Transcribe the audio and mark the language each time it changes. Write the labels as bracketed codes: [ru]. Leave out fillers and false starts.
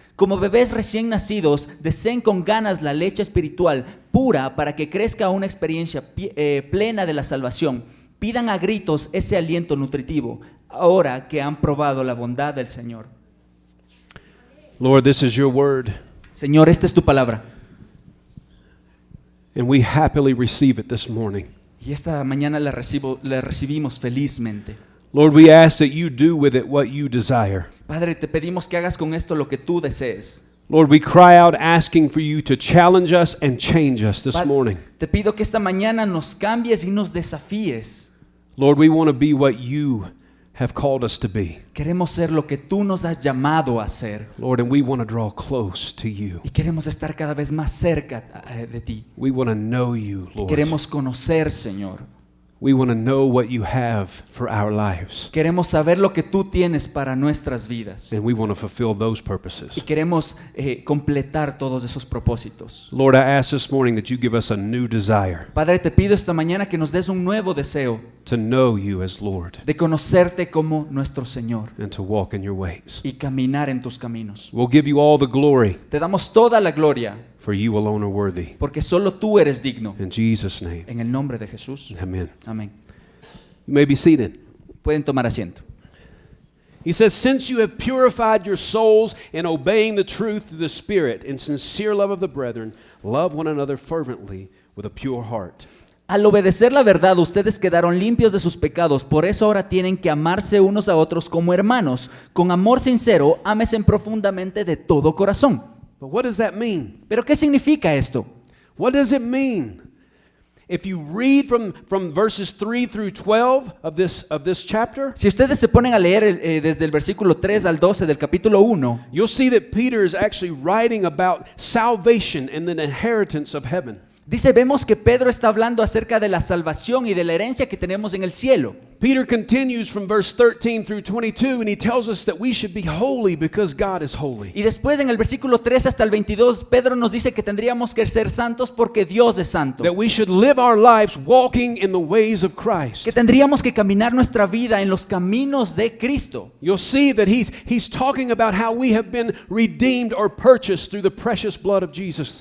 [es] Como bebés recién nacidos, deseen con ganas la leche espiritual pura para que crezca una experiencia plena de la salvación. Pidan a gritos ese aliento nutritivo, ahora que han probado la bondad del Señor. [en] Lord, this is your word, [es] Señor, esta es tu palabra. [en] and we happily receive it this morning. [es] Y esta mañana la recibimos felizmente. [en] Lord, we ask that you do with it what you desire. [es] Padre, te pedimos que hagas con esto lo que tú desees. [en] Lord, we cry out asking for you to challenge us and change us this morning. [es] Te pido que esta mañana nos cambies y nos desafíes. [en] Lord, we want to be what you have called us to be. [es] Queremos ser lo que tú nos has llamado a ser. [en] Lord, and we want to draw close to you. [es] Y queremos estar cada vez más cerca de ti. [en] We want to know you, Lord. [es] Queremos conocer, Señor. [en] We want to know what you have for our lives. [es] Queremos saber lo que tú tienes para nuestras vidas. [en] And we want to fulfill those [es] Y [en] purposes. [es] queremos completar todos esos propósitos. [en] Lord, I ask this morning that you give us a new desire [es] Padre, te pido esta mañana que nos des un nuevo deseo [en] to know you as Lord [es] de conocerte como nuestro Señor [en] and to walk in your ways. [es] y caminar en tus caminos. [en] We'll give you all the glory, [es] Te damos toda la gloria [en] for you alone are worthy. [es] porque solo tú eres digno. [en] In Jesus' name, [es] En el nombre de Jesús. [en] amen. [es] Amén. [en] You may be seated. [es] Pueden tomar asiento. [en] He says, "Since you have purified your souls in obeying the truth through the Spirit, in sincere love of the brethren, love one another fervently with a pure heart." [es] Al obedecer la verdad, ustedes quedaron limpios de sus pecados. Por eso ahora tienen que amarse unos a otros como hermanos. Con amor sincero, ámense profundamente de todo corazón. [en] But what does that mean? [es] ¿Pero qué significa esto? [en] What does it mean? If you read from verses 3 through 12 of this chapter, [es] Si ustedes se ponen a leer desde el versículo 3 al 12 del capítulo 1, [en] you'll see that Peter is actually writing about salvation and the inheritance of heaven. [es] vemos que Pedro está hablando acerca de la salvación y de la herencia que tenemos en el cielo. [en] Peter continues from verse 13 through 22, and he tells us that we should be holy because God is holy. [es] Y después en el versículo 3 hasta el 22, Pedro nos dice que tendríamos que ser santos porque Dios es santo. [en] That we should live our lives walking in the ways of Christ. [es] Que tendríamos que caminar nuestra vida en los caminos de Cristo. [en] You'll see that he's talking about how we have been redeemed or purchased through the precious blood of Jesus.